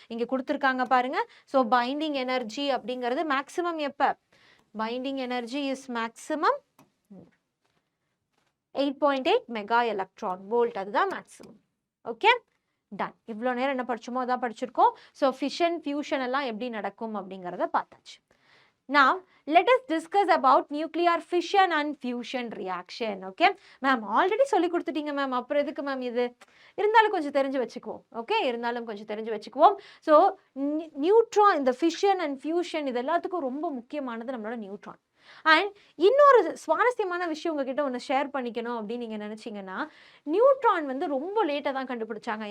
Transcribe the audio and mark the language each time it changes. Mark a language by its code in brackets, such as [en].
[ta] இங்க கொடுத்துருக்காங்க பாருங்க. ஸோ பைண்டிங் எனர்ஜி அப்படிங்கிறது மேக்ஸிமம் எப்ப? [en] binding energy is maximum [ta] 8.8 mega electron volt. அதுதான் மேக்ஸிமம். Okay, ton. இவ்வளோ நேரம் என்ன படிச்சோமோ அதான் படிச்சிருக்கோம். ஸோ ஃபிஷன் ஃபியூஷன் எல்லாம் எப்படி நடக்கும் அப்படிங்கிறத பார்த்தாச்சு. [en] Now let us discuss about nuclear fission and fusion reaction. Okay ma'am, [ta] already சொல்லி கொடுத்துட்டீங்க மேம், அப்புறம் எதுக்கு மேம் இது? இருந்தாலும் கொஞ்சம் தெரிஞ்சு வச்சுக்குவோம். ஓகே, இருந்தாலும் கொஞ்சம் தெரிஞ்சு வச்சுக்குவோம். ஸோ நியூட்ரான், இந்த ஃபிஷன் அண்ட் ஃபியூஷன் இது எல்லாத்துக்கும் ரொம்ப முக்கியமானது நம்மளோட நியூட்ரான். அண்ட் இன்னொரு சுவாரஸ்யமான விஷயம் உங்ககிட்ட ஒன்று ஷேர் பண்ணிக்கணும் அப்படின்னு நீங்கள் நினச்சிங்கன்னா, நியூட்ரான் வந்து ரொம்ப லேட்டாக தான் கண்டுபிடிச்சாங்க.